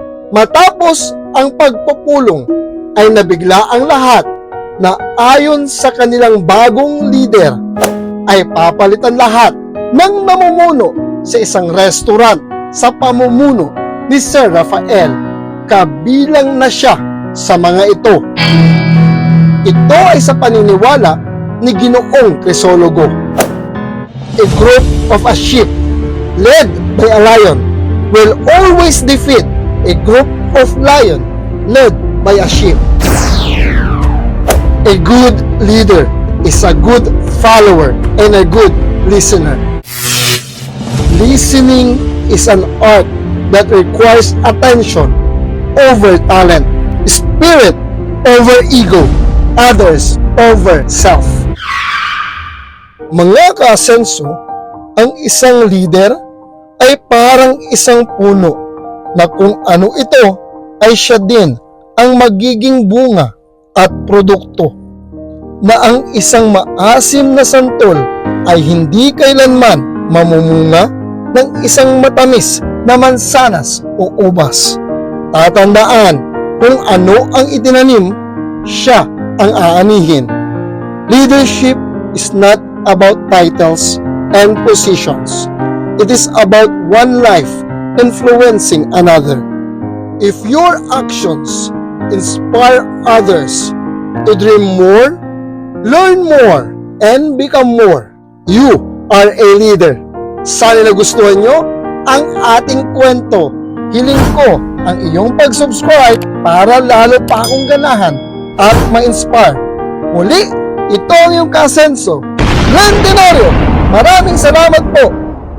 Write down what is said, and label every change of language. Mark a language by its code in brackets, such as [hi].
[tl] Matapos ang pagpupulong ay nabigla ang lahat na ayon sa kanilang bagong leader ay papalitan lahat ng namumuno sa isang restaurant sa pamumuno ni Sir Rafael. Kabilang na siya sa mga ito. Ito ay sa paniniwala ni Ginoong Crisologo. [en] A group of a sheep led by a lion will always defeat a group of lion led by a sheep. A good leader is a good follower and a good listener. Listening is an art that requires attention over talent, spirit over ego, others over self. [tl] Mga ka-asenso, ang isang leader ay parang isang puno na kung ano ito ay siya din ang magiging bunga at produkto, na ang isang maasim na santol ay hindi kailanman mamumunga ng isang matamis na mansanas o ubas. Tatandaan, kung ano ang itinanim, siya ang aanihin. [en] Leadership is not about titles and positions. It is about one life influencing another. If your actions inspire others to dream more, learn more, and become more, you are a leader. [tl] Sana nagustuhan nyo ang ating kwento. Hiling ko ang iyong pag-subscribe para lalo pa akong ganahan at ma-inspire. Muli, ito ang iyong kasenso, Glenn Tenorio. Maraming salamat po.